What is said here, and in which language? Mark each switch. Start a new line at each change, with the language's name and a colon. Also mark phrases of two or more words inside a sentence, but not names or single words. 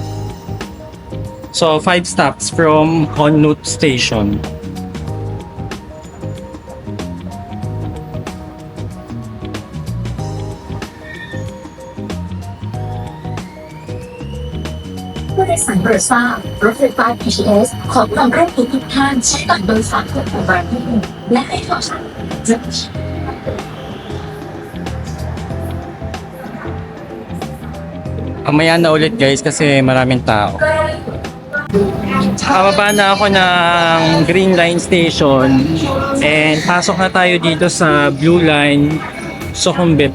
English: So 5 stops from On Nut station.
Thai: BTS ขอความร่วมมือทุกท่านใช้บัตรโดยสารเพื่อการบันทึกและให้โทรศัพท์
Filipino: Mamaya na ulit guys kasi maraming tao. Kababa na ako ng Green Line Station and pasok na tayo dito sa Blue Line Sukhumvit.